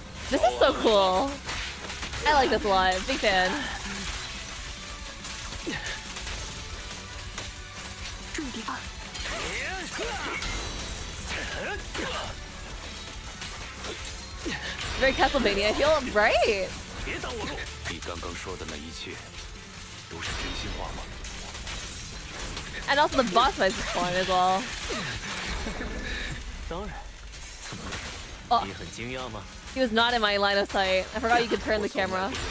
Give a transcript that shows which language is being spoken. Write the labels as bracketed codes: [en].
[en] This is so cool. I like this a lot. Big fan. Very Castlevania. I feel right. [zh] 别挡我路！你刚刚说的那一切，都是真心话吗？ [en] And also the boss fight is fun as well. [zh] 当然。 Oh. 你很惊讶吗？ [en] He was not in my line of sight. I forgot you could turn the camera.